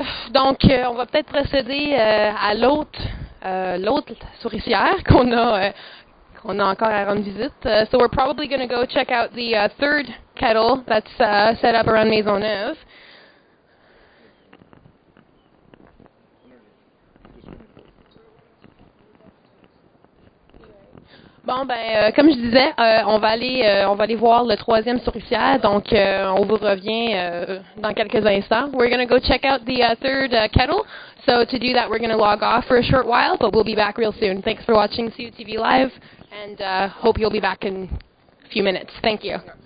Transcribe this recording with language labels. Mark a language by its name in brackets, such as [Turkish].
[French] Donc on va peut-être procéder à l'autre souricière qu'on a encore à rendre visite. [English] So we're probably going to go check out the third kettle that's set up around Maisonneuve. [French] Bon, ben, comme je disais, on va aller voir le troisième souricière, donc on vous revient dans quelques instants. [English] We're going to go check out the third kettle. So to do that, we're going to log off for a short while, but we'll be back real soon. Thanks for watching CUTV Live, and hope you'll be back in a few minutes. Thank you.